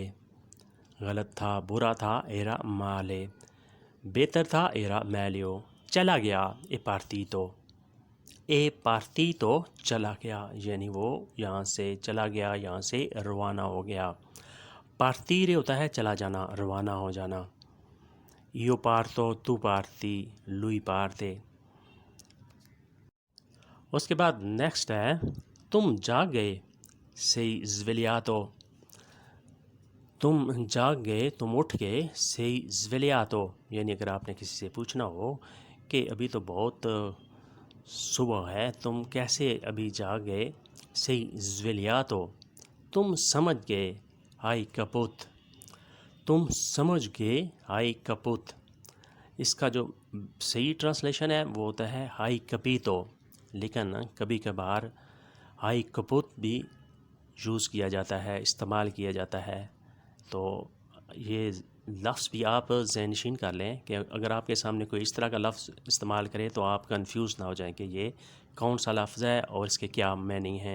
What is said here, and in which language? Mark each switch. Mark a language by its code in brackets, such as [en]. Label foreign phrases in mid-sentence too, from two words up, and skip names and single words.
[hi] गलत था, बुरा था, [it] era male. [hi] बेहतर था, [it] era meglio. [hi] चला गया, [it] è partito. è partito [hi] चला गया, यानी वो यहाँ से चला गया, यहाँ से रवाना हो गया। पार्टीरे होता है चला जाना, रवाना हो जाना। [it] io parto, tu parti, lui parte। [hi] उसके बाद नेक्स्ट है, तुम जाग गए, [it] sei svegliato। [hi] तुम जाग गए, तुम उठ गए, [it] sei svegliato। [hi] यानी अगर आपने किसी से पूछना हो कि अभी तो बहुत सुबह है, तुम कैसे अभी जाग गए, [it] sei svegliato। [hi] तुम समझ गए, [it] hai capito। [hi] तुम समझ गए, [it] hai capito। [hi] इसका जो सही ट्रांसलेशन है वो होता है [it] hai capito, [hi] लेकिन कभी कभार [it] hai caput [hi] भी यूज़ किया जाता है, इस्तेमाल किया जाता है। तो ये लफ्ज़ भी आप ज़हनशीन कर लें कि अगर आपके सामने कोई इस तरह का लफ्ज़ इस्तेमाल करे तो आप कंफ्यूज ना हो जाएं कि ये कौन सा लफ्ज़ है और इसके क्या मीनिंग हैं।